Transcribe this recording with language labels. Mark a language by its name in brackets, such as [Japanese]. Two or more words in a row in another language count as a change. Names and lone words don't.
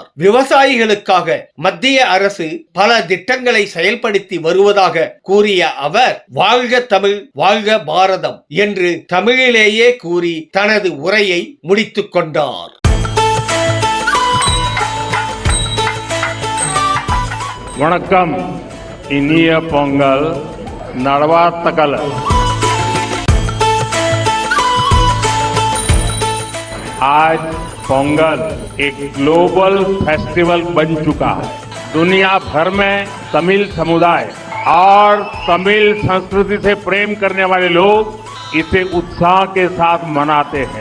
[Tamil] விவசாயிகளுக்காக மத்திய அரசு பல திட்டங்களை செயல்படுத்தி வருவதாக கூறிய அவர், வாழ்க தமிழ், வாழ்க பாரதம் என்று தமிழிலேயே கூறி தனது உரை முடித்துக் கொண்டார். வணக்கம். இனிய பொங்கல் நல்வாழ்த்துக்கள். [Hindi] आज पोंगल एक ग्लोबल फेस्टिवल बन चुका है. दुनिया भर में तमिल समुदाय और तमिल संस्कृति से प्रेम करने वाले लोग इसे उत्साह के साथ मनाते हैं.